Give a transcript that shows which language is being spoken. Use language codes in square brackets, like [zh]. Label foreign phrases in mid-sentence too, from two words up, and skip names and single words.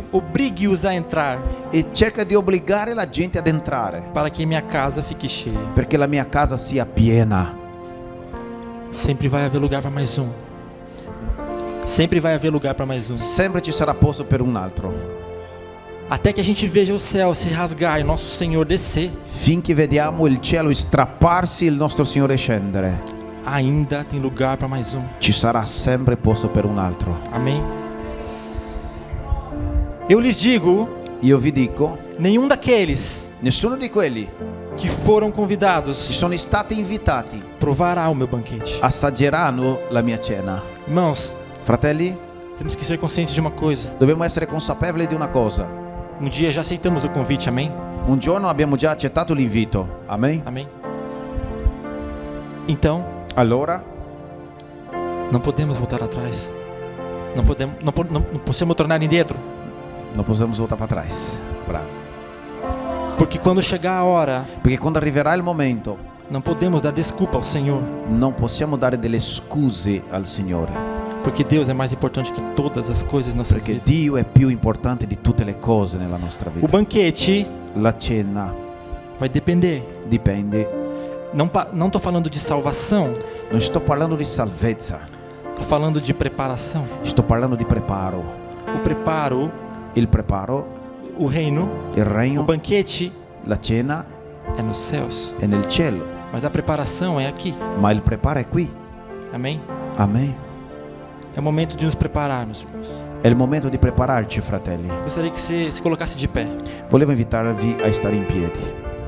[pt] obrigue-os a entrar, [it] e cerca di obbligare la gente ad entrare, [pt] para que minha casa fique cheia. [it] perché la mia casa sia piena. [pt] Sempre vai haver lugar para mais um. Sempre vai haver lugar para mais um. [it] Sempre ci sarà posto per un altro. [pt] Até que a gente veja o céu se rasgar e nosso Senhor descer, [it] Finché vediamo il cielo strapparsi e il nostro Signore scendere, [pt] ainda tem lugar para mais um. [it] ci sarà sempre posto per un altro. [pt] Amém? Eu lhes digo, [it] Io vi dico, [pt] nenhum daqueles [it] nessuno di quelli [pt] que foram [it] che [pt] convidados [it] sono stati invitati [pt] provará o meu banquete. [it] assaggeranno la mia cena. [pt] Irmãos, [it] Fratelli, [pt] temos que ser conscientes de uma coisa. [it] dobbiamo essere consapevoli di una cosa. [pt] Um dia já aceitamos o convite, amém? [it] Un giorno abbiamo già accettato l'invito. Amen. [pt] Amém? Então, [it] Allora [pt] não podemos voltar atrás. Não podemos tornar em dentro. [it] non possiamo voltare [pt] para trás. [it] Bravo. [pt] Porque quando chegar a hora, [it] Perché quando arriverà il momento, [pt] não podemos dar desculpa ao Senhor. [it] non possiamo dare delle scuse al Signore. [pt] Porque Deus é mais importante que todas as coisas em nossas [it] Perché [pt] vidas. [it] Dio è più importante di tutte le cose nella nostra [pt] O [it] vita. [pt] banquete [it] La cena [pt] vai depender. [it] dipende. [pt] Não estou falando de salvação, [it] Non sto parlando di salvezza, [pt] estou falando de preparação. [it] sto parlando di preparo. [pt] O preparo, [it] Il preparo, [pt] o reino, [it] il [pt] o [it] regno, [pt] banquete [it] la cena [pt] é nos céus, [it] è nel cielo, [pt] mas a preparação é aqui. [it] ma il preparo è qui. [pt] Amém? [it] Amen. [pt] É o momento de nos prepararmos, irmãos. [it] È il momento di prepararci, fratelli. [pt] Gostaria que você se colocasse de pé. [it] Volevo invitarvi a stare in piedi.